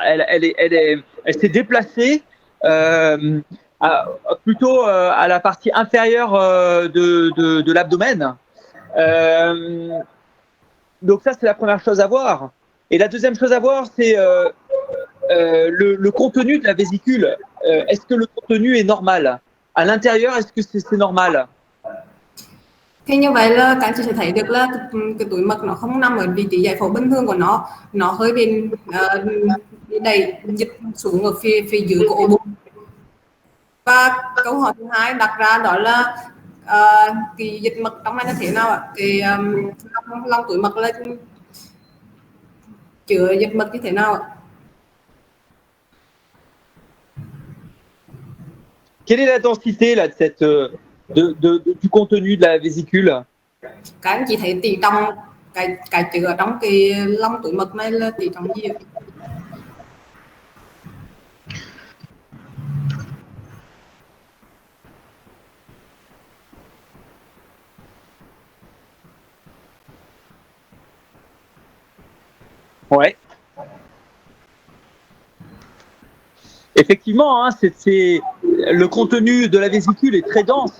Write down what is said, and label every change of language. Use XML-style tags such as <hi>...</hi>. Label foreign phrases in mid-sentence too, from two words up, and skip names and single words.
<fr>Elle s'est déplacée plutôt à la partie inférieure de l'abdomen. Donc ça, c'est la première chose à voir. Et la deuxième chose à voir, c'est le contenu de la vésicule, est-ce que le contenu est normal? À l'intérieur, est-ce que c'est normal?</fr> <vi>Thì như vậy là các anh chị sẽ thấy được là cái túi mật nó không nằm ở vị trí giải phẫu bình thường của nó hơi bị đẩy dịch xuống ở phía dưới của ổ bụng. Và câu hỏi thứ hai đặt ra đó là cái dịch mật trong này nó thế nào ạ? Cái lòng túi mật là chứa dịch mật như thế nào ạ?</vi> <fr>Quelle est la densité là, de cette, du contenu de la vésicule?</fr> <vi>Các anh chị thấy tỷ trọng cái chứa trong cái lòng túi mật này là tỷ trọng gì ạ?</vi> <fr>Ouais. Effectivement, hein, le contenu de la vésicule est très dense.</fr>